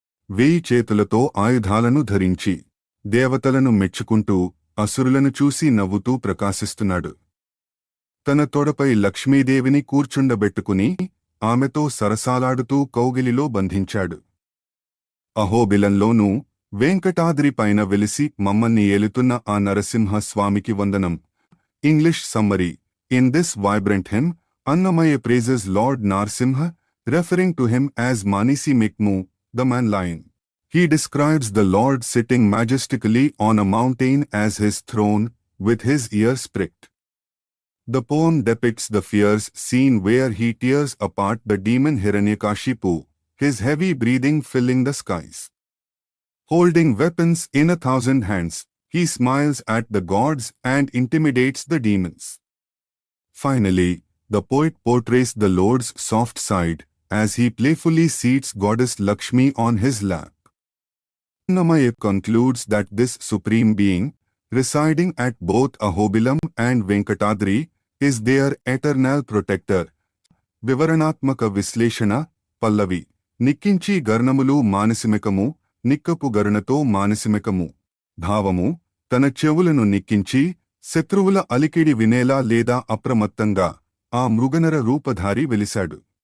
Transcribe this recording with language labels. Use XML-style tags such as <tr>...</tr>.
<te>1000 చేతులతో ఆయుధాలను ధరించి దేవతలను మెచ్చుకుంటూ అసురులను చూసి నవ్వుతూ ప్రకాశిస్తున్నాడు. తన తొడపై లక్ష్మీదేవిని కూర్చుండబెట్టుకుని ఆమెతో సరసాలాడుతూ కౌగిలిలో బంధించాడు. అహోబిలంలోనూ వెంకటాద్రి పైన వెలిసి మమ్మల్ని ఏలుతున్న ఆ నరసింహ స్వామికి వందనం.</te> <en>English summary: in this vibrant hymn, Annamaya praises Lord Narsimha, referring to him as Manisi Mikmu, the man lion. He describes the Lord sitting majestically on a mountain as his throne, with his ears pricked. The poem depicts the fierce scene where he tears apart the demon Hiranyakashipu, his heavy breathing filling the skies. Holding weapons in 1,000 hands, he smiles at the gods and intimidates the demons. Finally, the poet portrays the Lord's soft side as he playfully seats goddess Lakshmi on his lap. Annamaya concludes that this supreme being, residing at both Ahobilam and Venkatadri, is their eternal protector.</en> <te>వివరణాత్మక విశ్లేషణ. పల్లవి: నిక్కించి గర్ణములు మానసిమకము, నిక్కపు గరుణతో మానసిమకము. భావము: తన చెవులను నిక్కించి శత్రువుల అలికిడి వినేలా లేదా అప్రమత్తంగా ఆ మృగనర రూపధారి వెలిశాడు.</te>